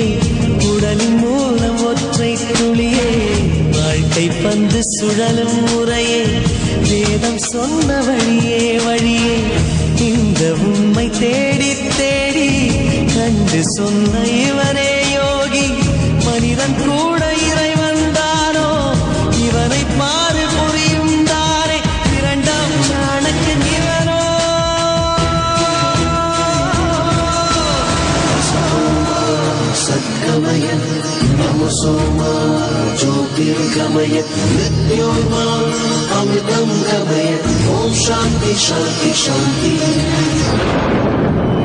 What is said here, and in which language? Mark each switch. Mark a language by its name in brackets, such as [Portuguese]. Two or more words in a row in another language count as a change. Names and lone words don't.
[Tamil] உடலின் மூலம் ஒற்றை துளியே வாழ்க்கை பந்து சுழலும் முறையே வேதம் சொன்ன வழியே வழியே இந்த உண்மை தேடி தேடி கண்டு சொன்ன இவனே யோகி மனிதன் கூட இறைவன் தானோ இவனை பாரு புரியும் தானே இரண்டாம் சாணக்கியன் இவனோ [Sanskrit] सद्गमय तमसो मा ज्योतिर्गमय मृत्योर्मा अमृतं गमय ॐ शान्ति शान्ति शान्तिः